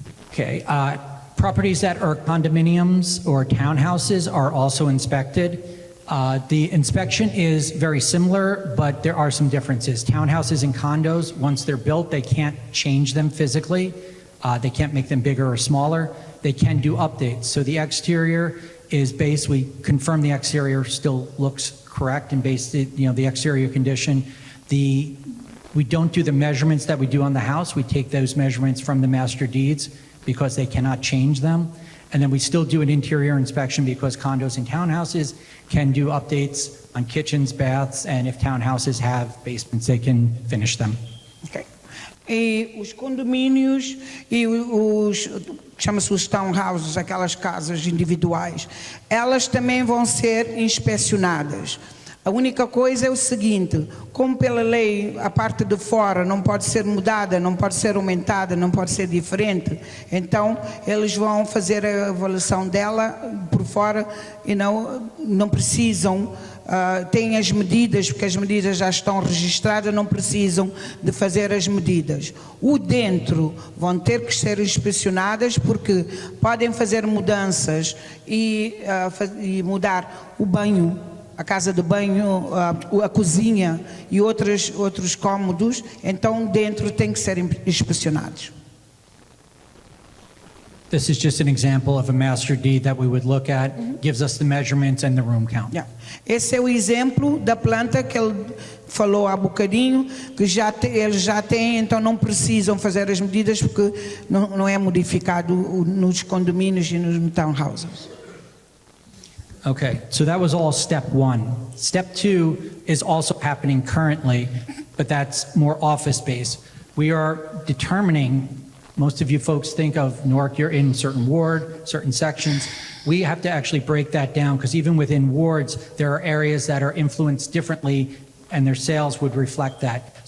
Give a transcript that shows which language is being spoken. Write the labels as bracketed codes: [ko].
[en] Okay. Properties that are condominiums or townhouses are also inspected. The inspection is very similar, but there are some differences. Townhouses and condos, once they're built, they can't change them physically. They can't make them bigger or smaller. They can do updates. So the exterior is based, we confirm the exterior still looks correct and based, the exterior condition. We don't do the measurements that we do on the house. We take those measurements from the master deeds because they cannot change them. And then we still do an interior inspection because condos and townhouses can do updates on kitchens, baths, and if townhouses have basements, they can finish them. Okay. [pt] E os condomínios e chama-se os townhouses, aquelas casas individuais, elas também vão ser inspecionadas. A única coisa é o seguinte, como pela lei a parte de fora não pode ser mudada, não pode ser aumentada, não pode ser diferente, então eles vão fazer a avaliação dela por fora e não precisam, têm as medidas, porque as medidas já estão registradas, não precisam de fazer as medidas. O dentro vão ter que ser inspecionadas porque podem fazer mudanças e mudar o banho, a casa de banho, a cozinha e outros cômodos, então dentro tem que ser inspecionados. [en] This is just an example of a master deed that we would look at, gives us the measurements and the room count. Yeah. [pt] Esse é o exemplo da planta que ele falou há bocadinho, que eles já têm, então não precisam fazer as medidas porque não é modificado nos condomínios e nos townhouses. [en] Okay, so that was all step one. Step two is also happening currently, but that's more office-based. We are determining, most of you folks think of Newark, you're in certain ward, certain sections. We have to actually break that down because even within wards, there are areas that are influenced differently and their sales would reflect that.